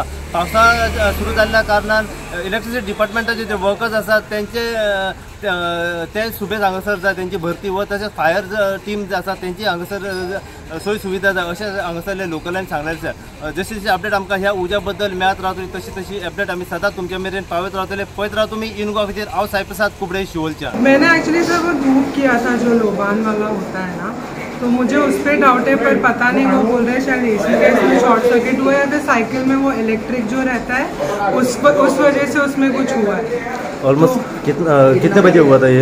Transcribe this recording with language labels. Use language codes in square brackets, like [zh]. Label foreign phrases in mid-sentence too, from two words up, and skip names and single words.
[kok] पावसा सुरू जाल्ल्या कारणान इलेक्ट्रिसिटी डिपार्टमेंटाचे जे वर्कर्स आसात ते सुबेज हांगासर जाय तेंची भरती व तशेंच [en] fire team [kok] जे आसा तेंची हांगासर सोय सुविधा जाय अशें हांगासरले लोकलांनी सांगलेलें आसा। जशी जशी अपडेट आमकां ह्या उज्या बद्दल मेळत रावतली तशी अपडेट आमी सदांच तुमच्या मेरेन पावत रावतले। पळयत राव तुमी इन गोवा खातीर हांव साई प्रसाद कुबडे शिवोलच्या। [hi] मैंने एक्चुअली सर वो धूप किया था जो लोबान वाला होता है ना, तो मुझे उस पर डाउट है पर पता नहीं वो बोल रहे हैं शायद एसी का इसमें [en] short circuit [hi] हुआ है या फिर साइकिल में वो इलेक्ट्रिक जो रहता है उस वजह से उसमें कुछ हुआ है। ऑलमोस्ट कितने बजे हुआ था ये?